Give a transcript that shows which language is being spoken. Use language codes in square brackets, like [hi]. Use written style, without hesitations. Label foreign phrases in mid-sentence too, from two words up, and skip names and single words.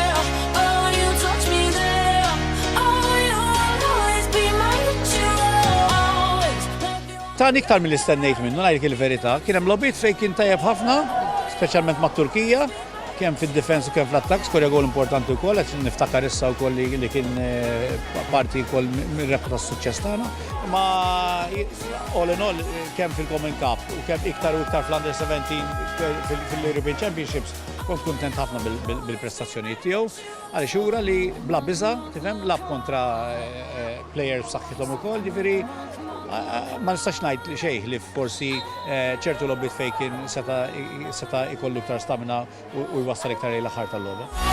[mt] Tani iktar mill-istennejt minnu, ngħidlek il-verità. Kien hemm logħbiet fejn kien tajjeb ħafna, speċjalment mat-Turkija, kemm fid-difens u kemm fl-attakk, skorja gol importanti wkoll, qed niftakar issa wkoll li kien parti wkoll mir-rebħa tas-suċċess tagħna. Ma [en] all in all [mt] kemm fil-Common Cup u kemm iktar u iktar fl-Under 17 fil-European Championships kont kuntent ħafna bil-prestazzjonijiet tiegħu għaliex ura li bla biża' tifhem lab kontra plejers b'saħħithom ukoll, jiġifieri ma nistax ngħid xejn li forsi ċertu logħbiet fejn kien seta' ikollu iktar stamina u jwassal iktar l-aħħar tal-logħba.